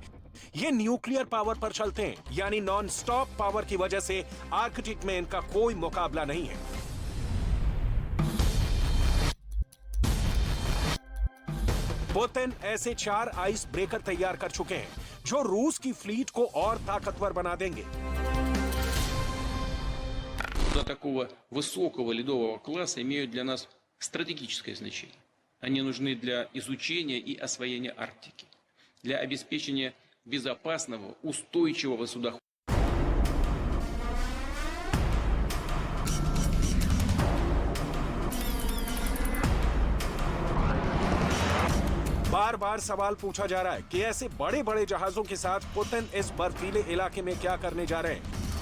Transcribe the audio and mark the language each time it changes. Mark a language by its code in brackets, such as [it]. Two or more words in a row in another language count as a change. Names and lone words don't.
[hi] ये [en] nuclear power [hi] पर चलते हैं, यानी [en] non stop power [hi] की वजह से आर्कटिक में इनका कोई मुकाबला नहीं है। पुतिन ऐसे 4 [en] ice breaker [hi] तैयार कर चुके हैं जो रूस की फ्लीट को और ताकतवर बना देंगे। [ru] Суда такого высокого ледового класса имеют для нас стратегическое значение. Они нужны для изучения и освоения Арктики, для обеспечения безопасного, устойчивого судоходства. [hi] बार बार सवाल पूछा जा रहा है कि ऐसे बड़े बड़े जहाजों के साथ पुतिन इस बर्फीले इलाके में क्या करने जा रहे हैं।